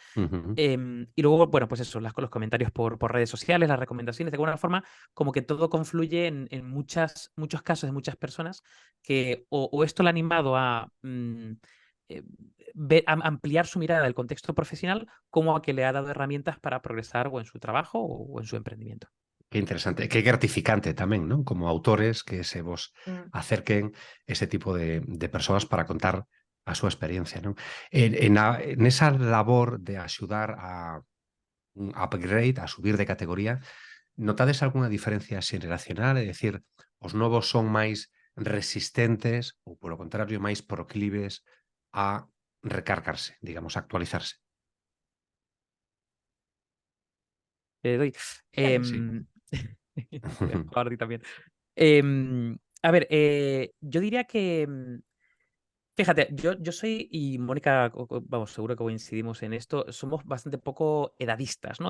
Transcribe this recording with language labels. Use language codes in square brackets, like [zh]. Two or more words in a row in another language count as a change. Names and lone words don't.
[es] Y luego, bueno, pues eso, los comentarios por redes sociales, las recomendaciones, de alguna forma, como que todo confluye en muchos casos de muchas personas que o esto le ha animado a, eh, a ampliar su mirada del contexto profesional, como a que le ha dado herramientas para progresar o en su trabajo o en su emprendimiento. Qué interesante, qué gratificante también, ¿no? Como autores que se vos Mm. acerquen ese tipo de personas para contar [gl] a súa experiencia, non? En esa labor de axudar a un upgrade, a subir de categoría, notades algunha diferencia xeneracional? É dicir, os novos son máis resistentes ou, polo contrario, máis proclives a recargarse, digamos, a actualizarse? [es] Te doy. Sí. Em, Te dejo hablar a ti también. A ver, yo diría que fíjate, yo soy, y Mónica, vamos, seguro que coincidimos en esto, somos bastante poco edadistas, ¿no?